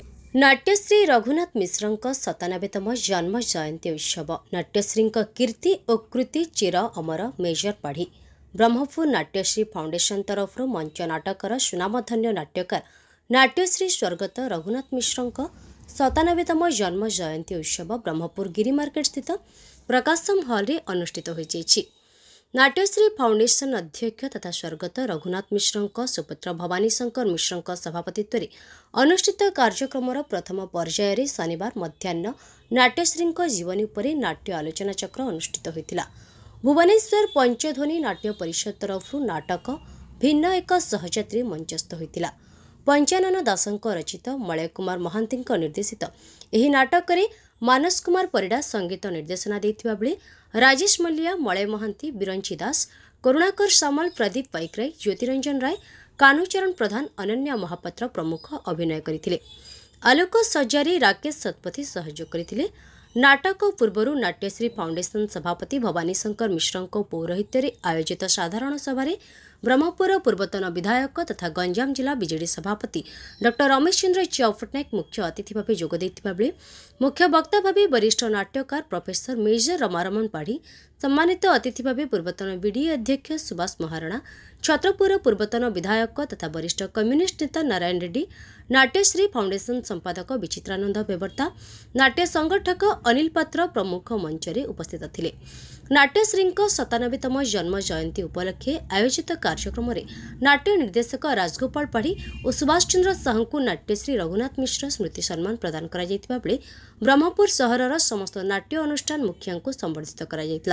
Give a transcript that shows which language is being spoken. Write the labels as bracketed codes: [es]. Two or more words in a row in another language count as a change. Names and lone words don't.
[or] ନାଟ୍ୟଶ୍ରୀ ରଘୁନାଥ ମିଶ୍ରଙ୍କ 97ତମ ଜନ୍ମ ଜୟନ୍ତୀ ଉତ୍ସବ ନାଟ୍ୟଶ୍ରୀଙ୍କ କୀର୍ତ୍ତି ଓ କୃତି ଚିର ଅମର ମେଜର ପାଢ଼ୀ ବ୍ରହ୍ମପୁର ନାଟ୍ୟଶ୍ରୀ ଫାଉଣ୍ଡେସନ ତରଫ ମଞ୍ଚ ନାଟକର ସୁନାମଧନ୍ୟ ନାଟ୍ୟକାର ନାଟ୍ୟଶ୍ରୀ ସ୍ୱର୍ଗତ ରଘୁନାଥ ମିଶ୍ରଙ୍କ 97ତମ ଜନ୍ମ ଜୟନ୍ତୀ ଉତ୍ସବ ବ୍ରହ୍ମପୁର ଗିରି ମାର୍କେଟ ସ୍ଥିତ ପ୍ରକାଶମ ହଲ ରେ ଅନୁଷ୍ଠିତ ହୋଇଛି। ନାଟ୍ୟଶ୍ରୀ ଫାଉଣ୍ଡେସନ ଅଧ୍ୟକ୍ଷ ତଥା ସ୍ୱର୍ଗତ ରଘୁନାଥ ମିଶ୍ରଙ୍କ ସୁପୁତ୍ର ଭବାନୀ ଶଙ୍କର ମିଶ୍ରଙ୍କ ସଭାପତିତ୍ୱ ଅନୁଷ୍ଠିତ କାର୍ଯ୍ୟକ୍ରମ ପ୍ରଥମ ପର୍ଯ୍ୟାୟର ଶନିବାର ମଧ୍ୟାହ୍ନ ନାଟ୍ୟଶ୍ରୀଙ୍କ ଜୀବନୀ ଉପରେ ନାଟ୍ୟ ଆଲୋଚନା ଚକ୍ର ଅନୁଷ୍ଠିତ ହୋଇଥିଲା। ଭୁବନେଶ୍ୱର ପଞ୍ଚଧ୍ୱନି ନାଟ୍ୟ ପରିଷଦ ତରଫ ନାଟକ ଭିନ୍ନ ଏକ ସହଯାତ୍ରୀ ମଞ୍ଚସ୍ଥ ହୋଇଥିଲା। ପଞ୍ଚାନନ ଦାସଙ୍କ ରଚିତ ମଲୟ କୁମାର ମହାନ୍ତି ନିର୍ଦ୍ଦେଶିତ ଏହି ନାଟକ ରେ ମାନସ କୁମାର ପରିଡ଼ା ସଙ୍ଗୀତ ନିର୍ଦ୍ଦେଶନା ଦେଇଥିବା ବେଳେ ରାଜେଶ ମଲ୍ଲିଆ, ମଲୟ ମହାନ୍ତି, ବିରଞ୍ଚି ଦାସ, କରୁଣାକର ସାମଲ, ପ୍ରଦୀପ ପାଇକରାୟ, ଜ୍ୟୋତିରଞ୍ଜନ ରାୟ, କାହ୍ନୁଚରଣ ପ୍ରଧାନ, ଅନନ୍ୟା ମହାପାତ୍ର ପ୍ରମୁଖ ଅଭିନୟ କରିଥିଲେ। ଆଲୋକ ସଜ୍ଜାରେ ରାକେଶ ଶତପଥୀ ସହଯୋଗ କରିଥିଲେ। ନାଟକ ପୂର୍ବରୁ ନାଟ୍ୟଶ୍ରୀ ଫାଉଣ୍ଡେସନ ସଭାପତି ଭବାନୀ ଶଙ୍କର ମିଶ୍ରଙ୍କ ପୌରୋହିତ୍ୟ ଆୟୋଜିତ ସାଧାରଣ ସଭା ବ୍ରହ୍ମପୁର ପୂର୍ବତନ ବିଧାୟକ ତଥା ଗଞ୍ଜାମ ଜିଲ୍ଲା ବିଜେଡି ସଭାପତି ଡ଼ଃ ରମେଶ ଚନ୍ଦ୍ର ଚ୍ୟାଉ ପଟ୍ଟନାୟକ ମୁଖ୍ୟ ଅତିଥି ଭାବ ଯୋଗଦେଇଥିବା ବେଳେ ମୁଖ୍ୟ ବକ୍ତା ଭାବ ବରିଷ୍ଠ ନାଟ୍ୟକାର ପ୍ରଫେସର ମେଜର ରମାରମଣ ପାଢ଼ୀ, ସମ୍ମାନିତ ଅତିଥି ଭାବ ପୂର୍ବତନ ବିଡିଏ ଅଧ୍ୟକ୍ଷ ସୁଭାଷ ମହାରଣା, ଛତ୍ରପୁର ପୂର୍ବତନ ବିଧାୟକ ତଥା ବରିଷ୍ଠ କମ୍ୟୁନିଷ୍ଟ ନେତା ନାରାୟଣ ରେଡ୍ଡୀ, ନାଟ୍ୟଶ୍ରୀ ଫାଉଣ୍ଡେସନ ସମ୍ପାଦକ ବିଚିତ୍ରାନନ୍ଦ ବେବର୍ତ୍ତା, ନାଟ୍ୟ ସଂଗଠକ ଅନିଲ ପାତ୍ର ପ୍ରମୁଖ ମଞ୍ଚରେ ଉପସ୍ଥିତ ଥିଲେ। ନାଟ୍ୟଶ୍ରୀଙ୍କ 97ତମ ଜନ୍ମ ଜୟନ୍ତୀ ଉପଲକ୍ଷେ ଆୟୋଜିତ କାର୍ଯ୍ୟକ୍ରମ ନାଟ୍ୟ ନିର୍ଦ୍ଦେଶକ ରାଜଗୋପାଳ ପାଢ଼ୀ ଓ ସୁଭାଷ ଚନ୍ଦ୍ର ସାହୁ ନାଟ୍ୟଶ୍ରୀ ରଘୁନାଥ ମିଶ୍ର ସ୍ମୃତି ସମ୍ମାନ ପ୍ରଦାନ କରା ଯାଇଥିବା ବେଳେ ବ୍ରହ୍ମପୁର ସହରର ସମସ୍ତ ନାଟ୍ୟ ଅନୁଷ୍ଠାନ ମୁଖିଆଙ୍କୁ ସମ୍ବର୍ଦ୍ଧିତ କରା ଯାଇଥିଲା।